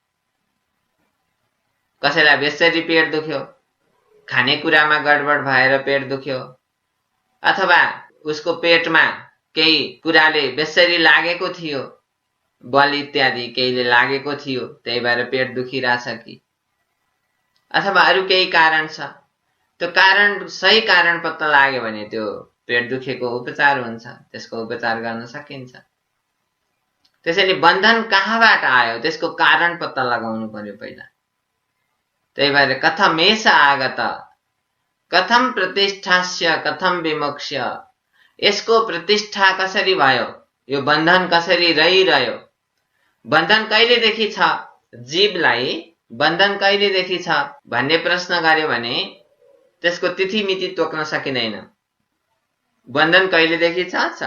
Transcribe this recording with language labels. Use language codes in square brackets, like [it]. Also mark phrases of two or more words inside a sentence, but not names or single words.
[ne] कसैलाई बेसरी पेट दुख्यो, खानेकुरामा गडबड भएर पेट दुख्यो, अथवा उसको पेटमा केही कुराले बेसरी लागेको थियो, बल इत्यादि केहीले लागेको थियो, त्यही भएर पेट दुखिरहेछ कि, अथवा अरू केही कारण छ। त्यो कारण, सही कारण पत्ता लाग्यो भने त्यो पेट दुखेको उपचार हुन्छ, त्यसको उपचार गर्न सकिन्छ। त्यसैले बन्धन कहाँबाट आयो त्यसको कारण पत्ता लगाउनु पर्यो पहिला। त्यही भएर [sa] कथमेष आगत, कथम प्रतिष्ठास्य कथम विमोक्ष? [ne] यसको प्रतिष्ठा कसरी भयो? यो बन्धन कसरी रहिरह्यो? बन्धन कहिलेदेखि छ? जीवलाई बन्धन कहिलेदेखि छ भन्ने प्रश्न गर्यो भने त्यसको तिथि मिति तोक्न सकिँदैन। बन्धन कहिलेदेखि छ?